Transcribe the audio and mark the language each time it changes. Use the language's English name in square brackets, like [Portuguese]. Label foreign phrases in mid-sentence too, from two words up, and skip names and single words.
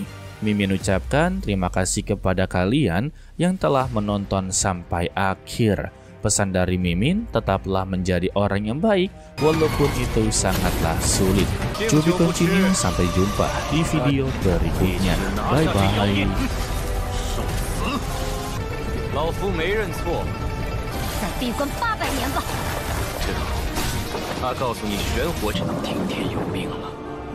[Indonesian] Mimin ucapkan terima kasih kepada kalian yang telah menonton sampai akhir. Pesan dari Mimin, tetaplah menjadi orang yang baik walaupun itu sangatlah sulit. Cobi continue, sampai jumpa di video berikutnya. [English] Bye bye. [Chinese] 老夫没认错。再闭关800年吧。他告诉你玄火只能听天由命了。